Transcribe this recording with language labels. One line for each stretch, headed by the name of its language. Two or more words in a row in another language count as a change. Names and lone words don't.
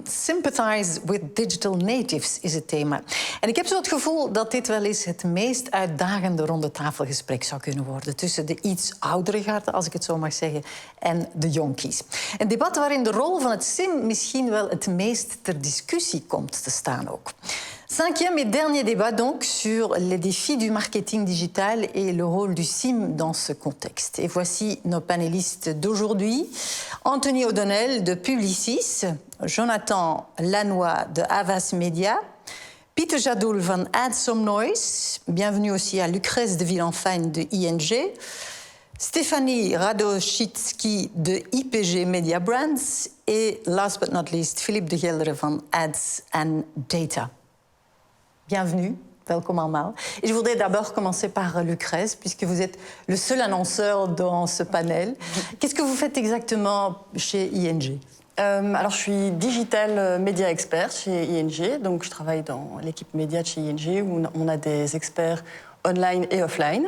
Dutch: Sympathize with Digital Natives is het thema. En ik heb zo het gevoel dat dit wel eens het meest uitdagende rondetafelgesprek zou kunnen worden tussen de iets oudere garde, als ik het zo mag zeggen, en de jonkies. Een debat waarin de rol van het SIM misschien wel het meest ter discussie komt te staan ook.
French: Cinquième et dernier débat donc sur les défis du marketing digital et le rôle du SIM dans ce contexte. Et voici nos panélistes d'aujourd'hui. Anthony O'Donnell de Publicis, Jonathan Lannoy de Havas Media, Pieter Jadoul van AdSomnoise, bienvenue aussi à Lucrèce de Villenfijn de ING, Stéphanie Radoschitsky de IPG Media Brands et
English: last but not least
French: Philippe de Gelderen van Ads and Data. Bienvenue,
Dutch: welkom allemaal.
French: Et je voudrais d'abord commencer par Lucrèce, puisque vous êtes le seul annonceur dans ce panel. Qu'est-ce que vous faites exactement chez ING? Alors, je suis digital média expert chez ING, donc je travaille dans l'équipe média de chez ING où on a des experts online et offline.